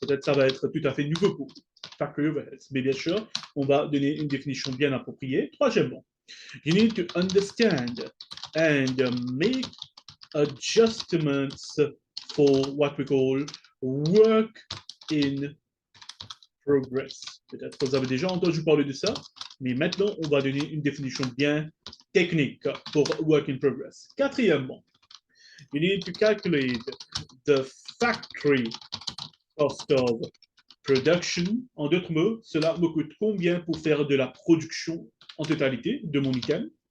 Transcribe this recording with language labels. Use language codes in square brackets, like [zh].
[fr] Peut-être ça va être tout à fait nouveau pour vous. Factory overheads. Mais bien sûr, on va donner une définition bien appropriée. Troisièmement, [en] you need to understand and make adjustments for what we call work in progress. [fr] Peut-être que vous avez déjà entendu parler de ça, mais maintenant, on va donner une définition bien technique pour work in progress. Quatrièmement, [en] you need to calculate the factory cost of production. [fr] En d'autres mots, cela me coûte combien pour faire de la production en totalité de mon item.